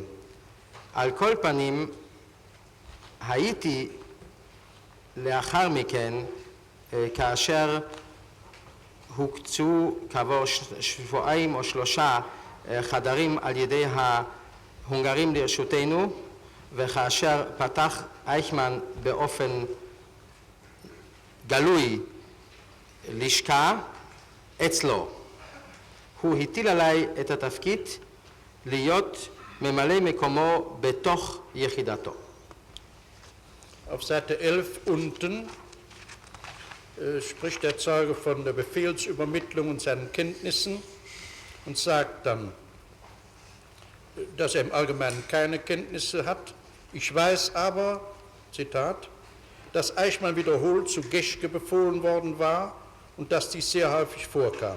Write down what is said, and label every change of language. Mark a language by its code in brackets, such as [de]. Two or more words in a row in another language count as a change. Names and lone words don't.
[he] על כל פנים הייתי לאחר מכן, כאשר הוקצו כעבור 2 או 3 חדרים על ידי ההונגרים לרשותנו, וכאשר פתח אייכמן באופן גלוי לשכה אצלו, הוא הטיל עליי את התפקיד להיות ממלא מקומו בתוך יחידתו. [de] Auf Seite 11 unten spricht der Zeuge von der Befehlsübermittlung und seinen Kenntnissen und sagt dann, dass er im Allgemeinen keine Kenntnisse hat. Ich weiß aber, Zitat, dass Eichmann wiederholt zu Geschke befohlen worden war und dass dies sehr häufig vorkam.